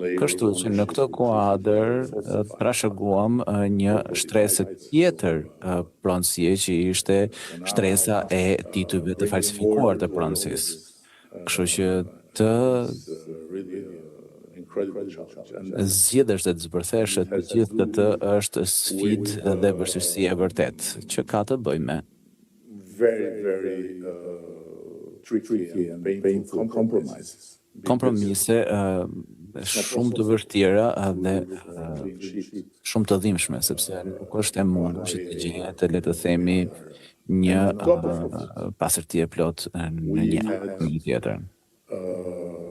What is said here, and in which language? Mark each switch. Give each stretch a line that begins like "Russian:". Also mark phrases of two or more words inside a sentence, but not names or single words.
Albanian: Kështu që në këtë kuadër trashëguam një shtresë tjetër pronësie që ishte shtresa e titujve të falsifikuar të pronësisë. Kështu që të zgjedhësh dhe të zbërthesh të gjithë këtë është sfidë dhe vështirësi e vërtet që ka të bëjë me
English: tricky and painful compromises.
Albanian: kompromise shumë të vështira dhe shumë të dhimbshme, sepse nuk është e mundur që të gjetë, le të themi, një pastërti e plot në një tjetër.